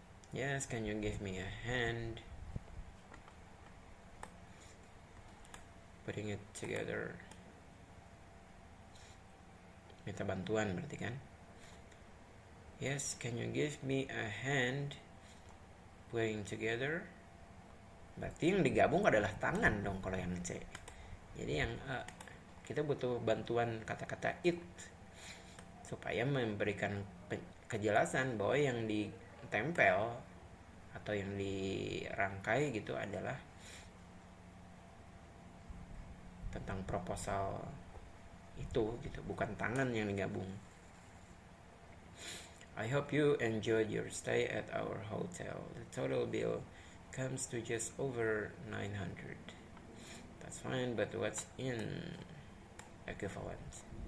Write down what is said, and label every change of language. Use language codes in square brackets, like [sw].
[en] Yes, can you give me a hand putting it together? [id] Minta bantuan berarti kan? [en] Yes, can you give me a hand putting together? [id] Berarti yang digabung adalah tangan dong kalau yang C. Jadi yang kita butuh bantuan kata-kata it supaya memberikan kejelasan bahwa yang ditempel atau yang dirangkai gitu adalah tentang proposal itu gitu, bukan tangan yang digabung. [en] I hope you enjoyed your stay at our hotel. The total bill comes to just over 900. That's fine, but what's in equivalent?